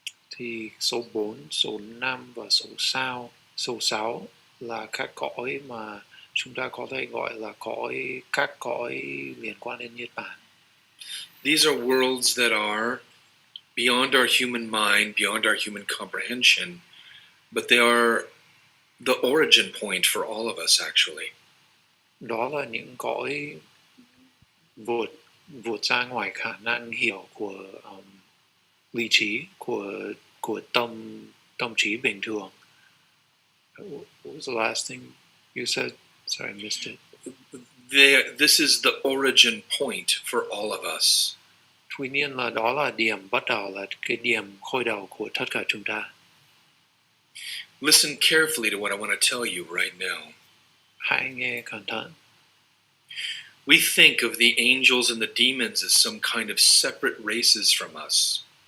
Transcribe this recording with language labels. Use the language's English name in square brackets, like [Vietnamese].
[Vietnamese] Thì số 4, số 5 và số 6 là các cõi mà chúng ta có thể gọi là các cõi liên quan đến Niết Bàn. [English] These are worlds that are beyond our human mind, beyond our human comprehension, but they are the origin point for all of us, actually. [Vietnamese] Đó là những cõi vượt ra ngoài khả năng hiểu của lý trí, của tâm trí bình thường. [English] What was the last thing you said? Sorry, I missed it. This is the origin point for all of us. [Vietnamese] Tuy nhiên là đó là điểm bắt đầu, là cái điểm khởi đầu của tất cả chúng ta. [English] Listen carefully to what I want to tell you right now. [Vietnamese] Hãy nghe cẩn thận. [English] We think of the angels and the demons as some kind of separate races from us.